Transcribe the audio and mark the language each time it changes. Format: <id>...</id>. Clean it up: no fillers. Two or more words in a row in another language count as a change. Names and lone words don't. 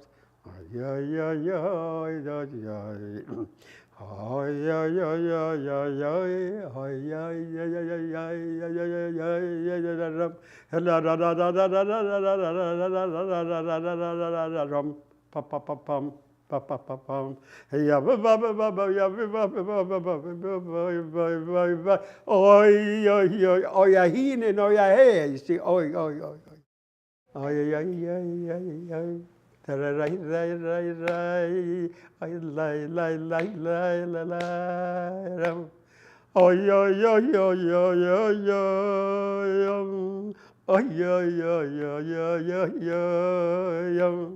<en>Oy oy oy oy oy oy. Oy oy oy oy oy oy. Oy oy oy oy oy oy oy. Pa pa pa pam. Pa pa pa pam. Ya ba ba ba ba ba ya ba ba ba ba ba ba ba. Oy oy oy oy a hinen oy a he. You see oy oy oy oy. Oy oy oy oy oy. Rai rai rai rai. Ay lai lai lai lai lai lai ram. Oy oy oy oy oy oy oy. Oy oy oy oy oy oy oy.</en>